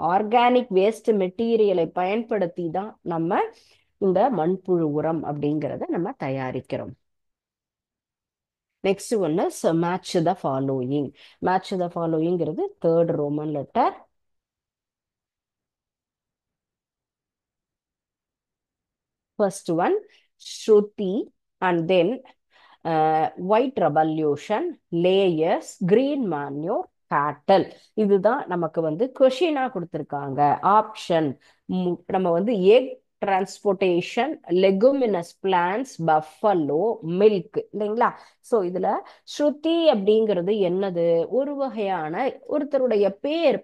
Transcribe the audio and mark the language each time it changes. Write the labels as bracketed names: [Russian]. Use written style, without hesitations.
[Tamil] Organic waste மெட்டீரியலை பயன்படுத்தி தான் நம்ம இந்த மண்புழு உரம் அப்படிங்கிறத நம்ம தயாரிக்கிறோம். [English] Next ஒன்னு match the following. Match the ஃபாலோயிங்கிறது third Roman letter. First one, Shruti, and then white revolution, layers, green manure, cattle. [Tamil] இதுதான் நமக்கு வந்து கொஷினா கொடுத்துருக்காங்க. ஆப்ஷன் நம்ம வந்து [English] egg transportation, leguminous plants, buffalo, milk [Tamil] இல்லைங்களா. ஸோ இதுல ஸ்ருதி அப்படிங்கிறது என்னது, ஒரு வகையான ஒருத்தருடைய பேர்.